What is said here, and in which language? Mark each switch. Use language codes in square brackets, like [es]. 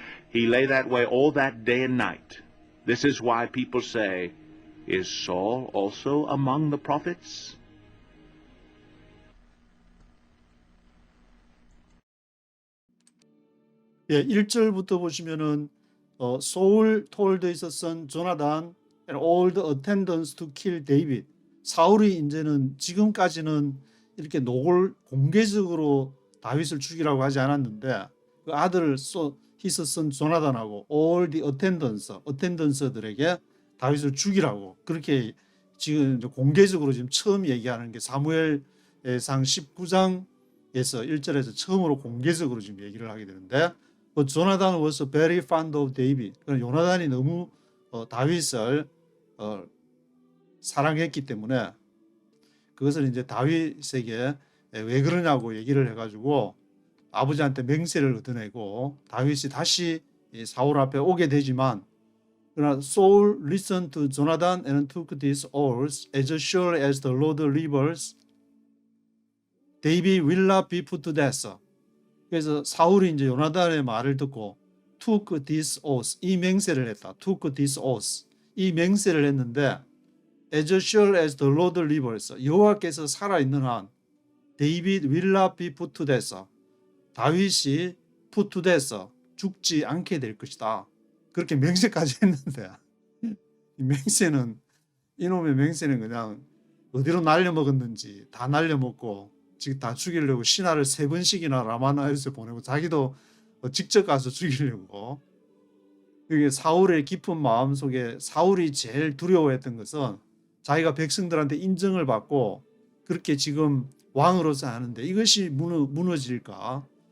[en] He lay that way all that day and night. This is why people say, "Is Saul also among the prophets?" [ko] 예, 1절부터 보시면은 [en] Saul told his son Jonathan and all the attendants to kill David. [ko] 사울이 이제는 지금까지는 이렇게 공개적으로 다윗을 죽이라고 하지 않았는데 그 아들 [en] his son [ko] 조나단하고 [en] all the attendants [ko] 들에게 다윗을 죽이라고 그렇게 지금 이제 공개적으로 지금 처음 얘기하는 게 사무엘상 19장에서 1절에서 처음으로 공개적으로 지금 얘기를 하게 되는데 [en] But Jonathan was very fond of David. [ko] 요나단이 너무 다윗을 사랑했기 때문에 그것을 이제 다윗에게 왜 그러냐고 얘기를 해가지고 아버지한테 맹세를 얻어내고 다윗이 다시 사울 앞에 오게 되지만 그러나 [en] Saul listened to Jonathan and took these oaths as sure as the Lord livers, David will not be put to death. [ko] 그래서 사울이 이제 요나단의 말을 듣고 [en] took these oaths [ko] 이 맹세를 했다. [en] took these oaths [ko] 이 맹세를 했는데 [en] as sure as the Lord livers [ko] 여호와께서 살아있는 한 [en] David will not be put to death [ko] 다윗이 [en] put to death [ko] 죽지 않게 될 것이다. 그렇게 맹세까지 했는데 이 맹세는 이놈의 맹세는 그냥 어디로 날려먹었는지 다 날려먹고 지금 다 죽이려고 신하를 3번씩이나 라마나에서 보내고 자기도 직접 가서 죽이려고. 이게 사울의 깊은 마음 속에 사울이 제일 두려워했던 것은 자기가 백성들한테 인정을 받고 그렇게 지금 왕으로서 하는데 이것이 무너질까.